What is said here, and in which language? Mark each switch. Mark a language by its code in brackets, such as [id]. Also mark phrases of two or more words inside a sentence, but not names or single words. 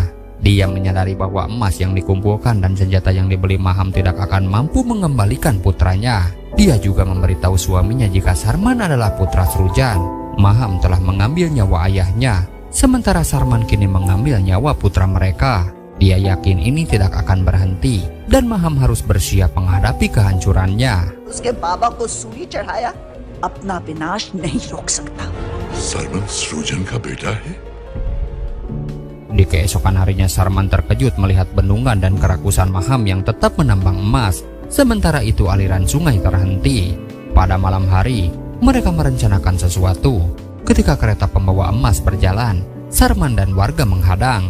[id] Dia menyadari bahwa emas yang dikumpulkan dan senjata yang dibeli Maham tidak akan mampu mengembalikan putranya. Dia juga memberitahu suaminya jika Sarman adalah putra Srujan. Maham telah mengambil nyawa ayahnya, sementara Sarman kini mengambil nyawa putra mereka. Dia yakin ini tidak akan berhenti, dan Maham harus bersiap menghadapi kehancurannya. [hi] उसके बाबा को सूली चढ़ाया, अपना विनाश नहीं रोक सकता. सरमन सृजन का बेटा है? [id] Di keesokan harinya Sarman terkejut melihat bendungan dan kerakusan Maham yang tetap menambang emas. Sementara itu aliran sungai terhenti. Pada malam hari, mereka merencanakan sesuatu. Ketika kereta pembawa emas berjalan, Sarman dan warga menghadang.